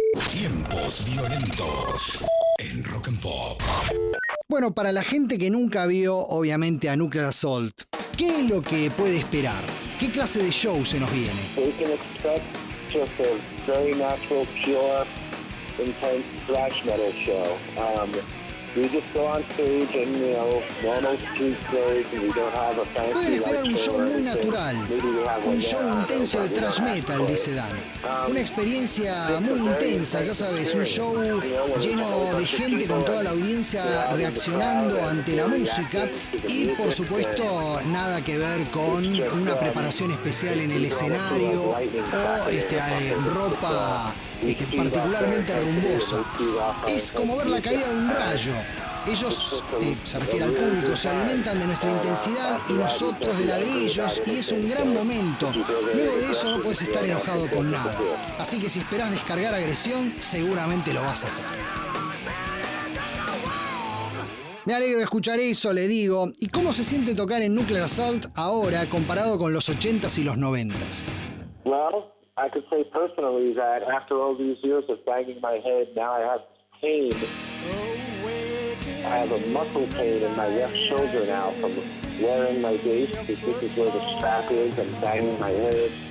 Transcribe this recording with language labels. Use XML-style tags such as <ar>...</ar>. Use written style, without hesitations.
<es>Tiempos violentos en Rock and Pop. Bueno, para la gente que nunca vio, obviamente, a Nuclear Assault, ¿qué es lo que puede esperar? ¿Qué clase de show se nos viene?</es> <en>They can expect just a very natural, pure, intense thrash metal show. We just go on stage and, you know, normal street clothes and we don't have a fancy.</en> <es>Pueden esperar un show muy natural, un show intenso de thrash metal, dice Dan. Una experiencia muy intensa, ya sabes, un show lleno de gente con toda la audiencia reaccionando ante la música y, por supuesto, nada que ver con una preparación especial en el escenario o ropa particularmente rumbosa. Es como ver la caída de un rayo. Ellos, se refiere al público, se alimentan de nuestra intensidad y nosotros de la de ellos, y es un gran momento. Luego de eso no puedes estar enojado con nada. Así que si esperas descargar agresión, seguramente lo vas a hacer. Me alegro de escuchar eso, le digo. ¿Y cómo se siente tocar en Nuclear Assault ahora comparado con los 80s y los 90s?</es> <en>I could say personally that after all these years of banging my head, now I have pain. I have a muscle pain in my left shoulder now from wearing my bass, because this is where the strap is and banging my head.</en>